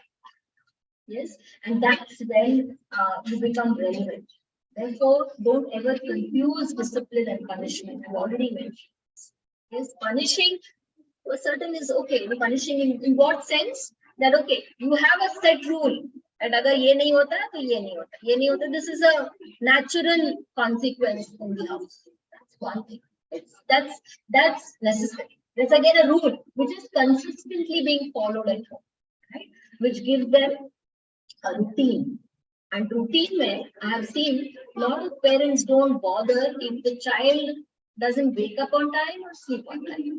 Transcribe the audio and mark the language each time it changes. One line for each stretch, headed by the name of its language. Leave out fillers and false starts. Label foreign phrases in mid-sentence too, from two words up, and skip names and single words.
English: Yes, and that's when you become relevant. Therefore, don't ever confuse discipline and punishment. I've already mentioned this. Yes, punishing to a certain is okay. Punishing in what sense? That okay, you have a set rule.
Hindi: And अगर ये नहीं होता, तो ये नहीं होता। ये नहीं होता.
English: This is a natural consequence in the house. That's one thing. That's necessary. There's again a rule which is consistently being followed at home, right? Which gives them a routine. And routine where I have seen a lot of parents don't bother if the child doesn't wake up on time or sleep on time.